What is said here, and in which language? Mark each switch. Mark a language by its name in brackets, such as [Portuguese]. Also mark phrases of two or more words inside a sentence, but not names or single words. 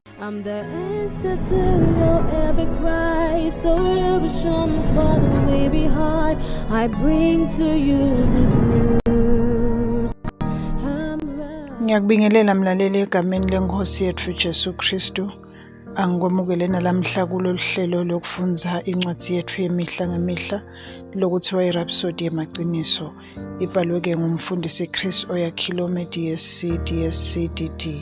[English] I'm the answer to your every cry. So illusion for the way behind. I bring to you good news. [Swati] Ngiyakubingelela mlaleli egameni lenkosi yethu Jesu Kristu. Angikwamukele nalamhla kulolu hlelo lokufundza incwadi yethu yemihla ngemihla lokuthiwa iRhapsody yemaqiniso. Ibhalwe ngumfundisi Chris Oyakhilome DSc DD.